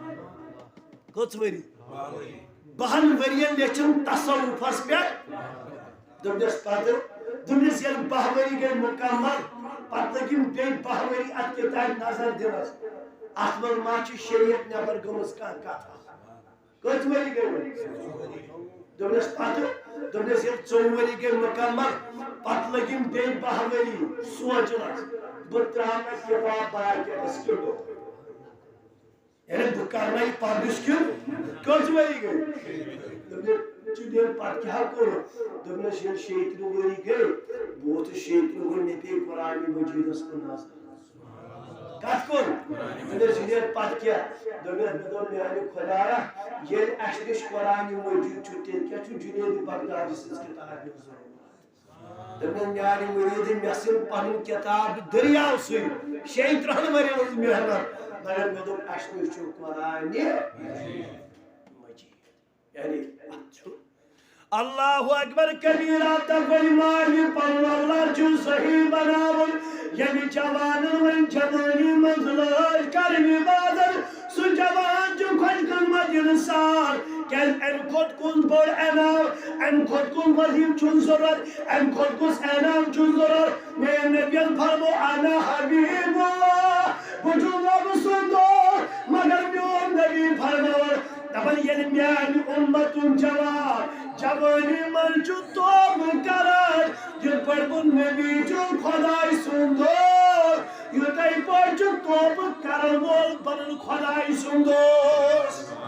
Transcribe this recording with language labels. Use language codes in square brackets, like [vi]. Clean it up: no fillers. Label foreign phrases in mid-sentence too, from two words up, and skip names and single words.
[ks] کٔژ ؤری 12 ؤرین لیچھن تصوفس پہ دپنس پتہ دپنس ییٚلہِ 12 ؤری گئی مکمل پتہ لگم بیٚیہِ 12 ؤری اتھ کتابہِ نظر دِنس اتھ منٛز ما چھِ شریعت نٮ۪بر گٔمٕژ کانٛہہ کتھا کٔژ ؤری گئی دپنس پتہ دپنس ییٚلہِ 4 ؤری گئی مکمل پتہ لگم بیٚیہِ 12 ؤری سونچنس بہٕ تراوٕ کتاب مارکیٹس کِنہٕ یعنی بہٕ کرنا یہ پبلش کِنہٕ کٔژ ؤری گئی چُنین پتہ کیا کوٚر دپنس ییٚلہِ 30 ؤری گئی بہٕ ووتُس 30 ؤری مےٚ پیٚیہِ قرآنِ مجیدس کُن نظر کتھ کوٚر دپنس چُنین پتہ کیا دپنس مےٚ دوٚپ میانہِ خۄدایا ییٚلہِ اسہِ نِش قرآنِ مجید چھُ تیٚلہِ کیٛاہ چھُ جُنید بغدادی سٕنٛز کتابہِ ہٕنٛز ضروٗرت دپنس میانہِ مُریٖدٕنۍ مےٚ ژھٕن پنٕنۍ کتاب دریاو سٕے 36 ؤرین ہٕنٛز محنت مگر مےٚ دوٚپ اسہِ نِش چھُ قرآنِ مجید یعنی [ar] اللہ اکبر کبیرہ [ks] تقوی مالی پنو اللہ چھو صحیح بناون یعنی جوانن ون جوانی منز لٲج کرنی بادر سو جوان جو خوش قسمت انسان کیاز ام کھوت کُس بوڑ انعام ام کھوت کُس وظیف چھُن ضرورت ام کھوت کُس انعام چھُن ضرورت میرے نبیَن فرمو [ar] انا حبیب اللہ [ks] بہٕ چھُس رۄبہٕ سُنٛد دوست مگر میون نبی فرماوان دپان ییٚلہِ میانہِ اُمتُن جوانی من چھُ توبہٕ کران یِتھ پٲٹھۍ بہٕ نبی چھُس خۄداے سُنٛد دوست یِتھَے پٲٹھۍ چھُ توبہٕ کرن وول بنُن خۄداے سُنٛد دوست